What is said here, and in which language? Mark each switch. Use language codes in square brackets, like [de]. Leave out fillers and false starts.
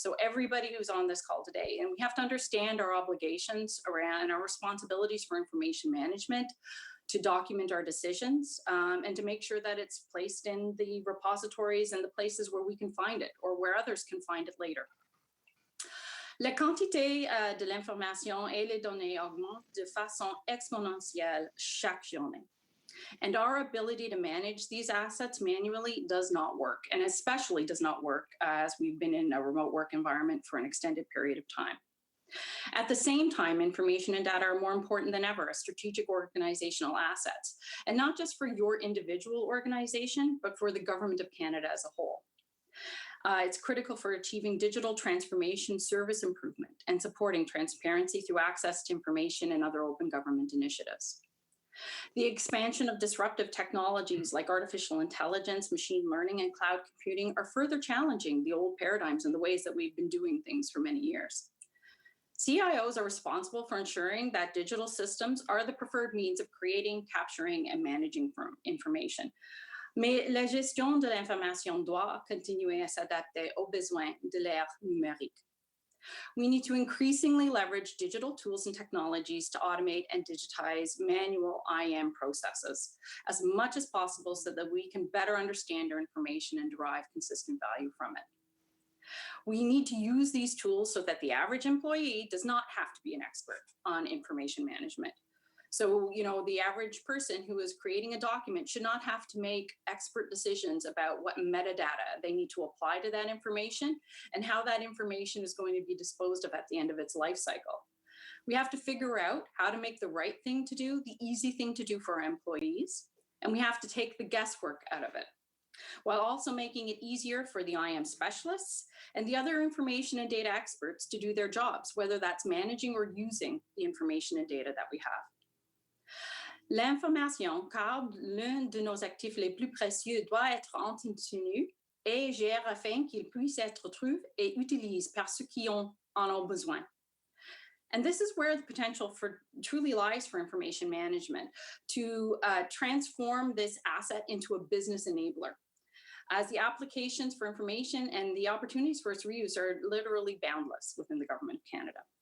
[en] So everybody who's on this call today, and we have to understand our obligations around our responsibilities for information management, to document our decisions, and to make sure that it's placed in the repositories and the places where we can find it or where others can find it later. [fr] La quantité de l'information et les données augmente de façon exponentielle chaque journée. [en] And our ability to manage these assets manually does not work, and especially does not work as we've been in a remote work environment for an extended period of time. At the same time, information and data are more important than ever as strategic organizational assets, and not just for your individual organization, but for the Government of Canada as a whole. It's critical for achieving digital transformation, service improvement, and supporting transparency through access to information and other open government initiatives. The expansion of disruptive technologies like artificial intelligence, machine learning, and cloud computing are further challenging the old paradigms and the ways that we've been doing things for many years. CIOs are responsible for ensuring that digital systems are the preferred means of creating, capturing, and managing information. [fr] Mais la gestion de l'information doit continuer à s'adapter aux besoins de l'ère numérique. [en] We need to increasingly leverage digital tools and technologies to automate and digitize manual IM processes as much as possible so that we can better understand our information and derive consistent value from it. We need to use these tools so that the average employee does not have to be an expert on information management. So, the average person who is creating a document should not have to make expert decisions about what metadata they need to apply to that information and how that information is going to be disposed of at the end of its life cycle. We have to figure out how to make the right thing to do, the easy thing to do for our employees, and we have to take the guesswork out of it, while also making it easier for the IM specialists and the other information and data experts to do their jobs, whether that's managing or using the information and data that we have. [fr] L'information, car l'un de nos actifs les plus précieux doit être entretenu et géré afin qu'il puisse être trouvé et utilisé par ceux qui en ont besoin. [en] And this is where the potential truly lies for information management, to transform this asset into a business enabler, as the applications for information and the opportunities for its reuse are literally boundless within the Government of Canada.